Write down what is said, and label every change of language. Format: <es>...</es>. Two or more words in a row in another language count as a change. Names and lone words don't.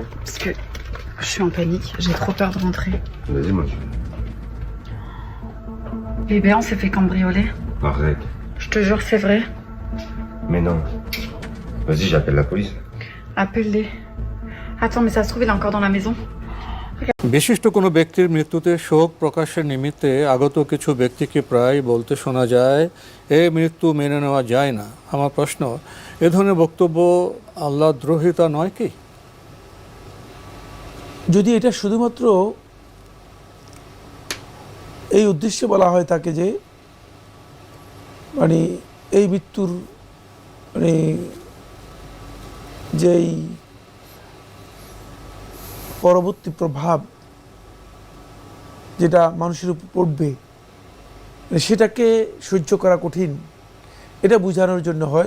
<fr>Parce que je suis en panique, j'ai trop peur de rentrer. Vas-y, moi. Bébé, on s'est fait cambrioler. Arrête. Je te jure, c'est vrai. Mais non. Vas-y, j'appelle la police. Appelle-les. Attends, mais ça se trouve, il est encore dans la maison.</fr> <bn>বিশিষ্ট কোনো ব্যক্তির মৃত্যুতে শোক প্রকাশের নিমিত্তে আগত কিছু ব্যক্তিকে প্রায় বলতে শোনা যায়, এই মৃত্যু মেনে নেওয়া যায় না। আমার প্রশ্ন, এ ধরনের বক্তব্য আল্লাহদ্রোহিতা নয় কি? যদি এটা শুধুমাত্র এই উদ্দেশ্যে বলা হয় থাকে যে মানে এই মৃত্যুর মানে যেই পরবর্তী প্রভাব যেটা মানুষের উপর পড়বে সেটাকে সহ্য করা কঠিন, এটা বোঝানোর জন্য হয়,</bn>